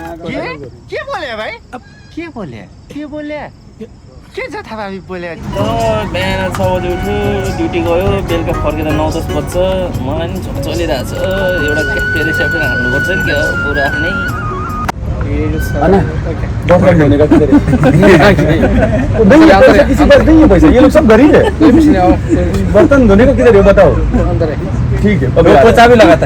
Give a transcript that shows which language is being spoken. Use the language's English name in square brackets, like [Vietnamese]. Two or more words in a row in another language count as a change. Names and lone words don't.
[Nepali] के बोले भाइ के बोले के छ थाहा हामी बोले बिहान 6 बजे उठ्यो ड्युटी गयो बेलुका फर्केर 9-10 बज्छ मलाई नि झोक चलिरहेछ एउटा फेरि सेफ्टी हान्नुपर्छ नि क्या पुरा आफ्नै [Hindi] ये लोग सब गरीब है बर्तन धोने को किधर है बताओ ठीक है चाबी लगाता है